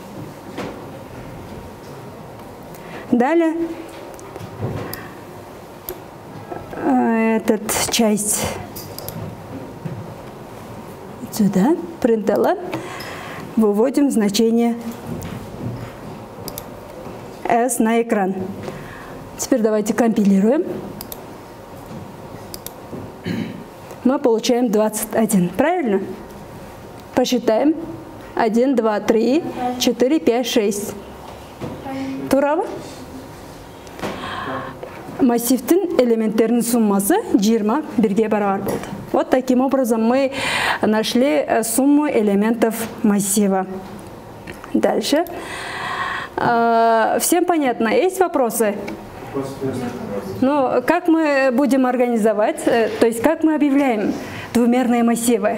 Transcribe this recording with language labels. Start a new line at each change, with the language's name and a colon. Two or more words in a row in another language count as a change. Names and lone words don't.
Russian: Далее этот часть сюда, println, выводим значение S на экран. Теперь давайте компилируем. Мы получаем 21. Правильно? Посчитаем. 1, 2, 3, 4, 5, 6.
Kazakh: Тура? Массивтің элементтерінің суммасы 21-ге барабар болды.
Russian: Вот таким образом мы нашли сумму элементов массива. Дальше. Всем понятно? Есть вопросы? Ну, как мы будем организовать, то есть как мы объявляем двумерные массивы?